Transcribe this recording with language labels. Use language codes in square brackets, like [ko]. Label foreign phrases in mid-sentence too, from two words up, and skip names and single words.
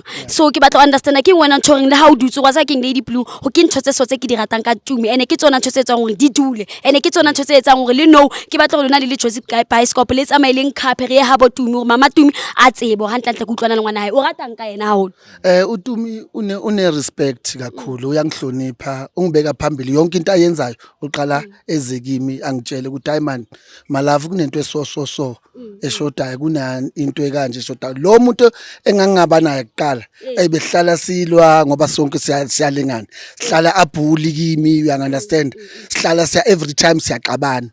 [st] So ke batla understand ke wena ntho reng le ha o dutse wa sa ke Lady Blue ho ke ntho tse so tse ke di ratang ka Tumi ene ke tsona ntho tse etsang hore di dule ene ke tsona ntho tse etsang hore le no ke batla lona le Josie Pascoe le tsamaileng khapere ya habo Tumi hore mama Tumi a tsebo hantle ke utlwana le ngwana hae o ratang ka yena haholo. [zu] uTumi une respect kakhulu uyangihlonipha ungibeka phambili yonke into ayenzayo uqala ezekimi angitshele ukuthi hayi man malavu kunento so eshodayo kuna into ekanje eshodayo lo muntu engangaba naye kuqala ebehlala silwa ngoba sonke siyalingana sihlala abhuli kimi [en] you understand [zu] sihlala siya [en] every time [zu] siyaqabana.